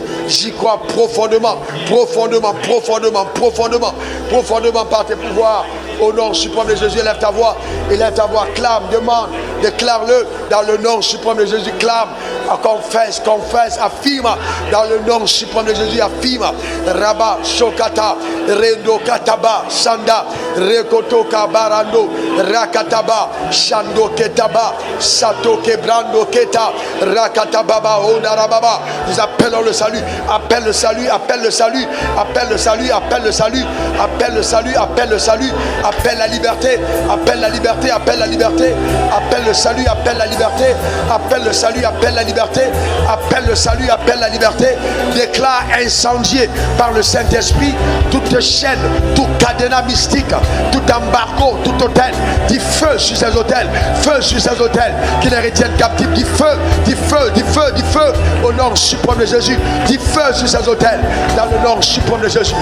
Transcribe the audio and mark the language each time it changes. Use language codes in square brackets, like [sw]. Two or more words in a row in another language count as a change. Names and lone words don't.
[fr] J'y crois profondément par tes pouvoirs. Au nom suprême de Jésus, élève ta voix, clame, demande, déclare-le dans le nom suprême de Jésus, clame, confesse, affirme dans le nom suprême de Jésus, affirme. Rabba, Shokata, Rendo Kataba, Sanda, Rekoto Kabarando, Rakataba, Shando Ketaba, Sato Kebrando Keta, Rakatababa, Onarababa. Nous appelons le salut, appelle le salut, appelle la liberté, appelle le salut, appelle la liberté, déclare incendié par le Saint-Esprit toute chaîne, tout cadenas mystique, tout embargo, tout hôtel, dit feu sur ces hôtels, qui les retiennent captifs, dit feu, au nom suprême de Jésus, dit feu sur ces hôtels, dans le nom suprême de Jésus.